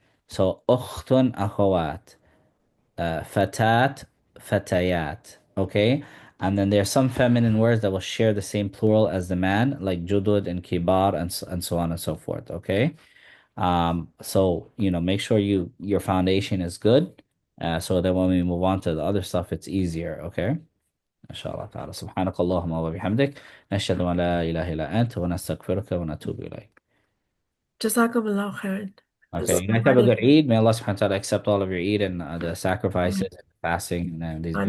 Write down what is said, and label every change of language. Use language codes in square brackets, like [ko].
[en] So ukhtun akhawat, fatat, fatayat. Okay. And then there are some feminine words that will share the same plural as the man, like judud and kibar and so on and so forth. Okay. So make sure your foundation is good, so that when we move on to the other stuff, it's easier. Okay. Inshallah ta'ala. [ar] سبحانك اللهم وبحمدك نشهد أن لا إله إلا أنت ونستغفرك ونتوب إليك. [en] Jazakallah khairan. Okay. You guys have a good Eid. May Allah subhanahu wa ta'ala accept all of your Eid and the sacrifices and fasting and these good.